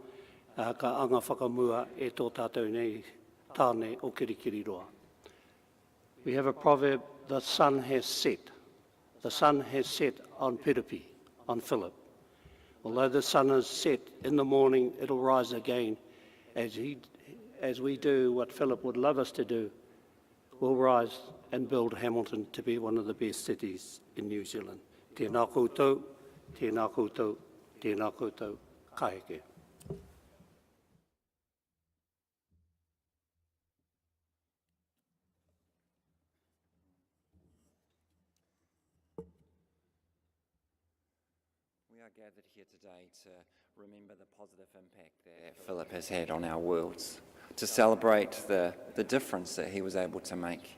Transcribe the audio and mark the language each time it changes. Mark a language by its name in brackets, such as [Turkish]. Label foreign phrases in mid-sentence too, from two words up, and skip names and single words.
[Māori] ka anga whakamua e tō tātou nei tāne o kirikiri roa. [English] We have a proverb, the sun has set. The sun has set on Piripi, on Philip. Although the sun is set in the morning, it'll rise again as we do what Philip would love us to do. We'll rise and build Hamilton to be one of the best cities in New Zealand. [Māori] Tēnā koutou, tēnā koutou, tēnā koutou, kaeke. [English] We are gathered here today to remember the positive impact that Philip has had on our worlds, to celebrate the difference that he was able to make.